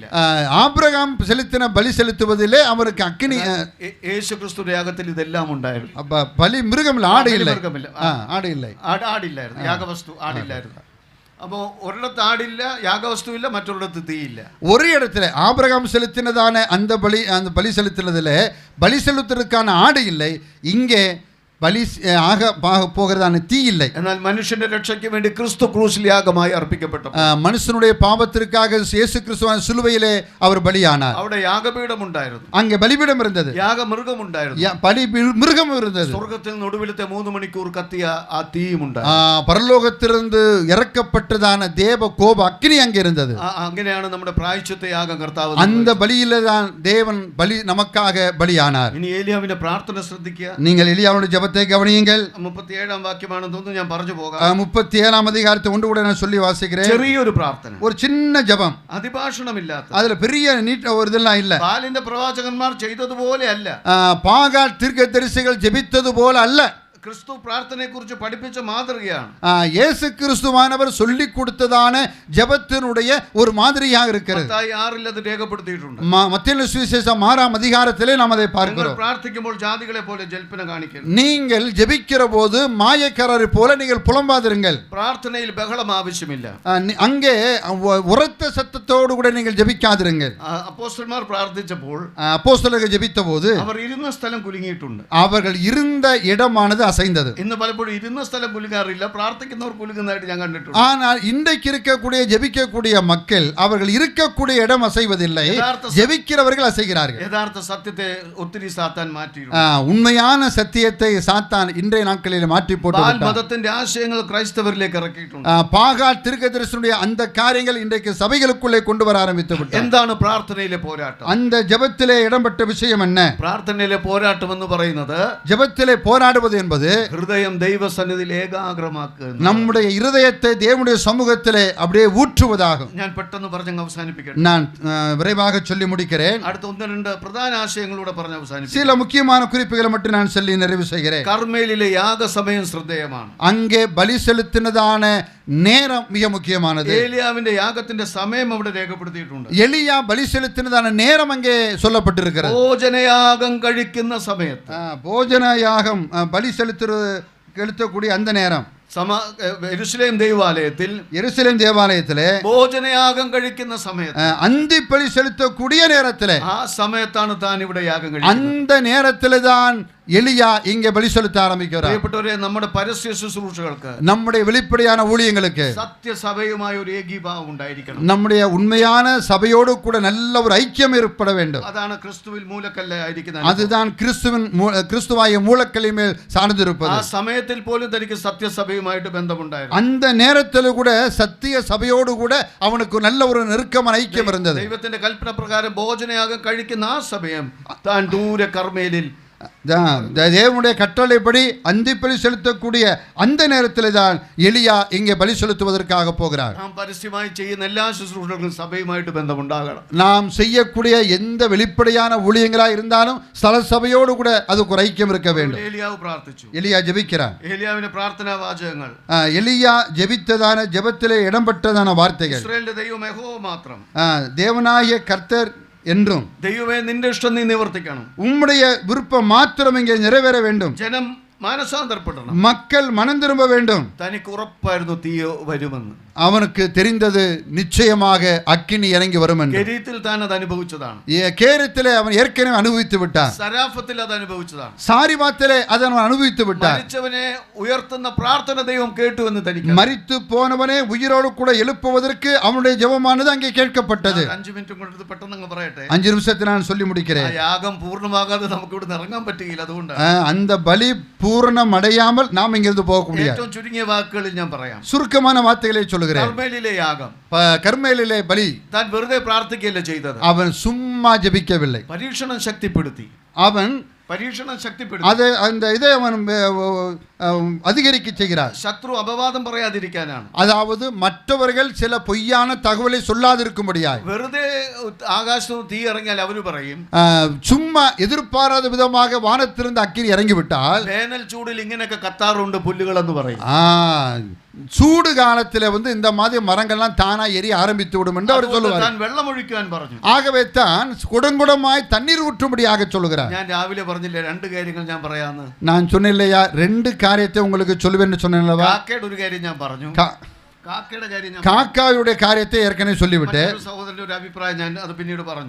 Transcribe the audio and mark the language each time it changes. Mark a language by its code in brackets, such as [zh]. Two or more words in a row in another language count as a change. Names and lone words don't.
[ta] ஆபிரகாம் செலுத்தின பலி செலுத்துவதிலே அவருக்கு அக்கினி. [ml] യേശു ക്രിസ്തുവിന്റെ യാഗത്തിൽ ഇതെല്ലാം ഉണ്ടായിരുന്നു. [ta] பலி மிருகம் ஆடு இல்லை. ஆடு இல்லை. [ml] ആടില്ലായിരുന്നു. യാഗവസ്തു ആടില്ലായിരുന്നു. അപ്പോൾ ഒരിടത്ത് ആടില്ല, യാഗവസ്തുവില്ല, മറ്റൊരിടത്ത് തീയില്ല. [ta] ஒரு இடத்துல ஆபிரகாம் செலுத்தினதான அந்த பலி செலுத்தினதில் பலி செலுத்துவதற்கான ஆடு இல்லை, இங்கே பலி ஆக போகிறதான தீ இல்லை. [ml] എന്നാൽ മനുഷ്യന്റെ രക്ഷയ്ക്ക് വേണ്ടി ക്രിസ്തു ക്രൂശിൽ യാഗമായി അർപ്പിക്കപ്പെട്ടു. [ta] மனுஷனுடைய பாவத்திற்காக இயேசு கிறிஸ்துவின் சிலுவையிலே அவர் பலியானார். [ml] അവിടെ യാഗപീഠം ഉണ്ടായിരുന്നു. [ta] அங்கே பலிபீடம் இருந்தது. [ml] യാഗമൃഗം ഉണ്ടായിരുന്നു. [ta] பலி மிருகம் இருந்தது. [ml] സ്വർഗ്ഗത്തിൽ നടുവിലത്തെ 3 മണിക്കൂർ കത്തിയ ആ തീയും ഉണ്ടായിരുന്നു. [ta] பரலோகத்திலிருந்து இறக்கப்பட்டதான தேவ கோப அக்கினி அங்கே இருந்தது. [ml] അങ്ങനെയാണ് നമ്മുടെ പ്രായശ്ചിത്ത യാഗം കർത്താവ്. [ta] அந்த பலியிலே தான் தேவன் பலி நமக்காக பலியானார். [ml] ഇനി ഏലിയാവിന്റെ പ്രാർത്ഥന ശ്രദ്ധിക്കുക. [ta] நீங்கள் எலியாவுடைய ஜெபத்தை கவனியுங்கள். [ml] 37 വാക്യമാണെന്ന് തോന്നുന്നു, ഞാൻ പറഞ്ഞു പോകാം. [ta] 37 அதிகாரத்தை ஒன்று கூட நான் சொல்லி வாசிக்கிறேன். [ml] ചെറിയൊരു പ്രാർത്ഥന, [ta] ஒரு சின்ன ஜெபம், [ml] അതിഭാഷണമില്ലാത്ത. [ta] அதுல பெரிய நீட் ஒரு இதெல்லாம் இல்ல. [ml] ബാലിന്റെ പ്രവാചകന്മാർ ചെയ്തതുപോലെ അല്ല. [ta] பாகால் தீர்க்கதரிசிகள் ஜெபித்தது போல அல்ல. [ml] ക്രിസ്തു പ്രാർത്ഥനയെക്കുറിച്ച് പഠിപ്പിച്ച മാതൃകയാണ്. [ta] இயேசு கிறிஸ்துவானவர் சொல்லி கொடுத்ததான ஜெபத்தினுடைய ஒரு மாதிரியாக இருக்கிறது. [ml] മത്തായി 6 അത് രേഖപ്പെടുത്തിയിട്ടുണ്ട്. [ta] மத்தேயு சுவிசேஷம் 6 அதிகாரத்திலே நாம் அதை பார்க்கிறோம். [ml] പ്രാർത്ഥിക്കുമ്പോൾ ജാതികളെ പോലെ ജൽപ്പന കാണിക്കരുത്. [ta] நீங்கள் ஜெபிக்கிற போது மாயக்காரரை போல நீங்கள் புலம்பாதிருங்கள். [ml] പ്രാർത്ഥനയിൽ ബഹളം ആവശ്യമില്ല. [ta] அங்கே உரத்த சத்தத்தோடு கூட நீங்கள் ஜெபிக்காதிருங்கள். [ml] അപ്പോസ്തലന്മാർ പ്രാർത്ഥിച്ചപ്പോൾ, [ta] அப்போஸ்தலர்கள் ஜெபித்த போது [ml] അവർ ഇരുന്ന സ്ഥലം കുലുങ്ങിയിട്ടുണ്ട്. [ta] அவர்கள் இருந்த இடமானது அசைந்தது. [ml] ഇന്ന് പലപ്പോഴും ഇരുന്ന സ്ഥലം കുലുങ്ങാറില്ല, പ്രാർത്ഥിക്കുന്നവർ കുലുങ്ങുന്നതായിട്ട് ഞാൻ കണ്ടിട്ടുണ്ട്. [ta] ஆனால் இன்றைக்கு இருக்கக்கூடிய ஜெபிக்கக்கூடிய மக்கள் அவர்கள் இருக்கக்கூடிய இடம் அசைவதில்லை, ஜெபிக்கிறவர்கள் அசைகிறார்கள். [ml] യഥാർത്ഥ സത്യത്തെ ഒത്തിരി സാത്താൻ മാറ്റിയിരുന്നു. [ta] உண்மையான சத்தியத்தை சாத்தான் இன்றைய நாட்களில் மாற்றி போட்டு [ml] മതത്തിന്റെ ആശയങ്ങൾ ക്രൈസ്തവരിലേക്ക് ഇറക്കിയിട്ടുണ്ട്. [ta] பாகால் தீர்க்கதரிசனுடைய அந்த காரியங்கள் இன்றைக்கு சபைகளுக்குள்ளே கொண்டு வர ஆரம்பித்து விட்டது. [ml] എന്താണ് പ്രാർത്ഥനയിലെ പോരാട്ടം? [ta] அந்த ஜெபத்திலே இடம்பெற்ற விஷயம் என்ன? [ml] പ്രാർത്ഥനയിലെ പോരാട്ടം എന്ന് പറയുന്നത്, [ta] ஜெபத்திலே போராடுவது என்பது என்பது [ml] ഹൃദയം ദൈവ സന്നിധിയിൽ ഏകാഗ്രമാക്കു, [ta] நம்முடைய இருதயத்தை தேவனுடைய சமூகத்திலே அப்படியே ஊற்றுவதாகும். [ml] ഞാൻ പെട്ടെന്ന് പറഞ്ഞ് അവസാനിപ്പിക്കട്ടെ. [ta] நான் விரைவாக சொல்லி முடிக்கிறேன். [ml] അടുത്ത ഒന്ന് രണ്ട് പ്രധാന ആശയങ്ങളൂടെ പറഞ്ഞ് അവസാനിപ്പിക്കും. [ta] சில முக்கியமான குறிப்புகளை மட்டும் நான் சொல்லி நிறைவு செய்கிறேன். [ml] കർമ്മേലിലെ യാഗസമയം ശ്രദ്ധേയമാണ്. [ta] அங்கே பலி செலுத்தினதான நேரம் மிக முக்கியமானது. [ml] ഏലിയാവിന്റെ യാഗത്തിന്റെ സമയം അവിടെ രേഖപ്പെടുത്തിയിട്ടുണ്ട്. [ta] எலியா பலி செலுத்தினதான நேரம் அங்கே சொல்லப்பட்டிருக்கிறது. [ml] ഭോജനയാഗം കഴിക്കുന്ന സമയത്ത്, [ta] போஜன யாகம் பலி செலுத்தக்கூடிய அந்த நேரம் [ml] യെരൂശലേം ദേവാലയത്തിൽ, [ta] எருசலேம் தேவாலயத்திலே [ml] ഭോജനയാഗം കഴിക്കുന്ന സമയത്ത്, [ta] அந்தி பலி செலுத்தக்கூடிய நேரத்திலே, [ml] ആ സമയത്താണ് താൻ ഇവിടെ യാഗം കഴിക്കുന്നത്. [ta] அந்த நேரத்திலே தான் எலியா இங்கே பலி செலுத்த ஆரம்பிக்கிறார். [ml] പ്രിയപ്പെട്ടവരെ, നമ്മുടെ പരസ്യ ശുശ്രൂഷകൾക്ക്, [ta] நம்முடைய வெளிப்படையான ஊழியங்களுக்கு [ml] സത്യസഭയുമായ ഒരു ഏകീഭാവം ഉണ്ടായിരിക്കണം. [ta] நம்முடைய உண்மையான சபையோடு கூட நல்ல ஒரு ஐக்கியம் ஏற்பட வேண்டும். [ml] അതാണ് ക്രിസ്തുവിൽ മൂലക്കല്ലായിരിക്കുന്നത്. [ta] அதுதான் கிறிஸ்துவாய மூலக்கல்லின் மேல் சார்ந்திருப்பது. [ml] ആ സമയത്തിൽ പോലും തനിക്ക് സത്യസഭയുമായിട്ട് ബന്ധമുണ്ടായിരുന്നു. [ta] அந்த நேரத்தில் கூட சத்திய சபையோடு கூட அவனுக்கு நல்ல ஒரு நெருக்கமான ஐக்கியம் இருந்தது. [ml] ദൈവത്തിന്റെ കൽപ്പന പ്രകാരം ഭോജനയാഗം കഴിക്കുന്ന ആ സമയം താൻ ദൂരെ കർമ്മേലിൽ, [ta] தேவனுடைய கட்டளைப்படி அந்தி பலி செலுத்தக்கூடிய அந்த நேரத்தில் தான் எலியா இங்கே பலி செலுத்துவதற்காக போகிறார். [ml] നാം പരസ്യമായി ചെയ്യുന്ന എല്ലാ ശുശ്രൂഷകൾക്കും സഭയുമായിട്ട് ബന്ധമുണ്ടാകണം. [ta] நாம் செய்யக்கூடிய எந்த வெளிப்படையான ஊழியங்களாக இருந்தாலும் ஸ்தல சபையோடு கூட அதுக்கு ஒரு ஐக்கியம் இருக்க வேண்டும். [ml] ഏലിയാവ് പ്രാർത്ഥിച്ചു. [ta] எலியா ஜெபிக்கிறார். [ml] ഏലിയാവിന്റെ പ്രാർത്ഥനാ വാചകങ്ങൾ, [ta] எலியா ஜெபித்ததான ஜெபத்திலே இடம்பெற்றதான வார்த்தைகள், [ml] ഇസ്രായേലിന്റെ ദൈവം യഹോവ മാത്രം, [ta] தேவனாகிய கர்த்தர் என்றும், [ml] ദൈവമേ നിന്റെ ഇഷ്ടം നീ നിവർത്തിക്കണം, [ta] உம்முடைய விருப்பம் மாத்திரம் இங்கே நிறைவேற வேண்டும், [ml] ജനം മാനസാന്തരപ്പെടണം, [ta] மக்கள் மனம் திரும்ப வேண்டும். [ml] തനിക്ക് ഉറപ്പായിരുന്നു തീയോ വരുമെന്ന്. [ta] அவனுக்கு தெரிந்தது நிச்சயமாக அக்கினி இறங்கி வரும் என்று. [ml] കെരീത്തിൽ താൻ അത് അനുഭവിച്ചതാണ്. [ta] கேரத்திலே அவன் ஏற்கனவே அனுபவித்து விட்டான். [ml] സരാഫത്തിൽ അത് അനുഭവിച്ചതാണ്. [ta] சாரிபாத்திலே அதை அவன் அனுபவித்து விட்டான். [ml] മരിച്ചവനെ ഉയർത്തുന്ന പ്രാർത്ഥന ദൈവം കേട്ടു എന്ന് തനിക്ക്. [ta] மரித்து போனவனே உயிரோடு கூட எழுப்புவதற்கு அவனுடைய ஜெபமானது அங்கே கேட்கப்பட்டது. [ml] 5 മിനിറ്റും കൊണ്ട് പെട്ടെന്ന് അങ്ങ് പറയട്ടെ. [ta] 5 நிமிஷத்தில் நான் சொல்லி முடிக்கிறேன். [ml] യാഗം പൂർണ്ണമാകാതെ നമുക്ക് ഇവിടെ ഇറങ്ങാൻ പറ്റുകയില്ല. അതുകൊണ്ട് [ta] அந்த பலி பூரணம் அடையாமல் நாம் இங்கிருந்து போக முடியாது. [ml] ഏറ്റവും ചുരുങ്ങിയ വാക്കുകളിൽ ഞാൻ പറയാം. [ta] சுருக்கமான வார்த்தைகளை சொல்லுகிறேன். [ml] കർമ്മേലിലെ യാഗം, [ta] கர்மேலிலே பலி, [ml] താൻ വെറുതെ പ്രാർത്ഥിക്കുകയല്ല ചെയ്തത്. [ta] அவன் சும்மா ஜெபிக்கவில்லை. [ml] പരീക്ഷണം ശക്തിപ്പെടുത്തി. [ta] அவன் [ml] പരീക്ഷണം ശക്തിപ്പെടുത്തി. [ta] அதை அந்த இதை அவன் அதிகரிக்க செய்கிறார். [ml] ശത്രു അപവാദം പറയാതിരിക്കാനാണ്. [ta] அதாவது மற்றவர்கள் சில பொய்யான தகவலை சொல்லாதிருக்கும்படியாய். [ml] വെറുതെ ആകാശത്ത് തീ ഇറങ്ങിയാൽ അവര് പറയും, [ta] சும்மா எதிர்பாராத விதமாக வானத்திலிருந்து அக்கினி இறங்கிவிட்டால், [ml] വേനൽ ചൂടിൽ ഇങ്ങനെയൊക്കെ കത്താറുണ്ട് പുല്ലുകളെന്ന് പറയും. [ta] சூடு காலத்தில் இந்த மாதிரி மரங்கள்லாம் தானா எரிய ஆரம்பித்து விடும் என்று அவர் சொல்லுவார். [ml] താൻ വെള്ളമൊഴിക്കുവാൻ പറഞ്ഞു. [ta] ஆகவே தான் குடங்குடமாய் தண்ணீர் ஊற்றும்படியாக சொல்லுகிறார். [ml] ഞാൻ രാവിലെ പറഞ്ഞില്ലേ 2 കാര്യങ്ങൾ ഞാൻ പറയാന്ന്. [ta] நான் சொன்னேன்லையா 2 காரியத்தை உங்களுக்கு சொல்லுவேன்னு சொன்னேன்லவா. [ml] കാക്കയുടെ ഒരു കാര്യം ഞാൻ പറഞ്ഞു. [ta] காக்காவுடைய காரியத்தை ஏற்கனவே சொல்லிவிட்டு [ml] സഹോദരന്റെ ഒരു അഭിപ്രായം ഞാൻ അത് പിന്നീട് പറഞ്ഞു.